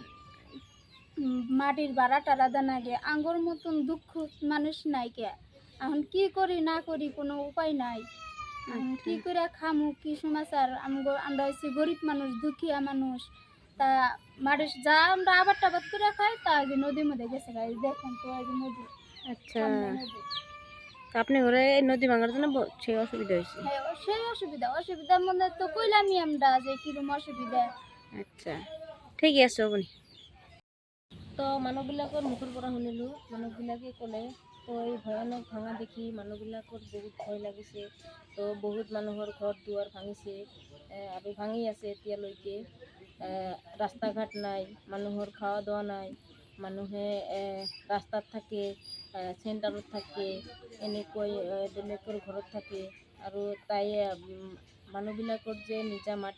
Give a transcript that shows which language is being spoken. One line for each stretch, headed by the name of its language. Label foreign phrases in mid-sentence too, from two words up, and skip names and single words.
Bangla: মাটির ভাড়া টাড়া দেনা গে আঙ্গুর মতন দুঃখ মানুষ নাই কে এখন কি করি না করি কোনো উপায় নাই এখন কি করে খামু কি সমাচার আমরা হচ্ছে গরিব মানুষ দুঃখিয়া মানুষ তা মাটির যা আমরা আবাদ টাবাদ করে খাই তা আগে নদীর মধ্যে গেছে গাই দেখেন তো এই যে নদী আচ্ছা সামনে নদী। তো আপনি ঘরে এই নদী ভাঙার জন্য সেই অসুবিধা হয়েছে হ্যাঁ সেই অসুবিধার মধ্যে তো কইলামই আমরা যে কিরম অসুবিধা আচ্ছা ঠিক আছে আপনি
Assamese: তো মানুহবিলাকৰ মুখৰ পৰা শুনিলোঁ মানুহবিলাকে ক'লে তো এই ভয়ানক ভাঙা দেখি মানুহবিলাকৰ বহুত ভয় লাগিছে তো বহুত মানুহৰ ঘৰ দুৱাৰ ভাঙিছে আৰু ভাঙি আছে এতিয়ালৈকে ৰাস্তা ঘাট নাই মানুহৰ খোৱা দোৱা নাই মানুহে ৰাস্তাত থাকে চেণ্টাৰত থাকে এনেকৈ বেলেগৰ ঘৰত থাকে আৰু তাই মানুহবিলাকৰ যে নিজা